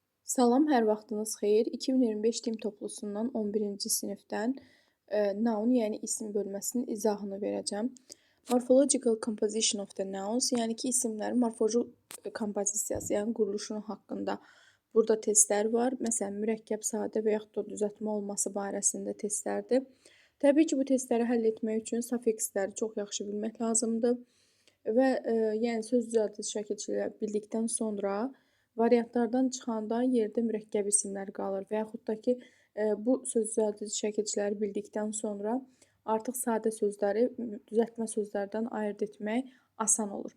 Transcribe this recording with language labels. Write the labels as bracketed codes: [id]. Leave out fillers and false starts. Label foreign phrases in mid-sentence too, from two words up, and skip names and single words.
[az] Salam, hər vaxtınız xeyir. 2025 dil toplusundan 11-ci sinifdən noun, yəni isim bölməsinin izahını verəcəm. [en] Morphological composition of the nouns, [az] yəni ki, isimlərin morfoloji kompozisiyası, yəni quruluşunun haqqında burada testlər var. Məsələn, mürəkkəb, sadə və yaxud da düzəltmə olması barəsində testlərdir. Təbii ki, bu testləri həll etmək üçün sufiksləri çox yaxşı bilmək lazımdır və yəni söz düzəltici şəkilçiləri bildikdən sonra variantlardan çıxanda yerdə mürəkkəb isimlər qalır və yaxud da ki, bu söz düzəltici şəkilçiləri bildikdən sonra artıq sadə sözləri düzəltmə sözlərdən ayırd etmək asan olur.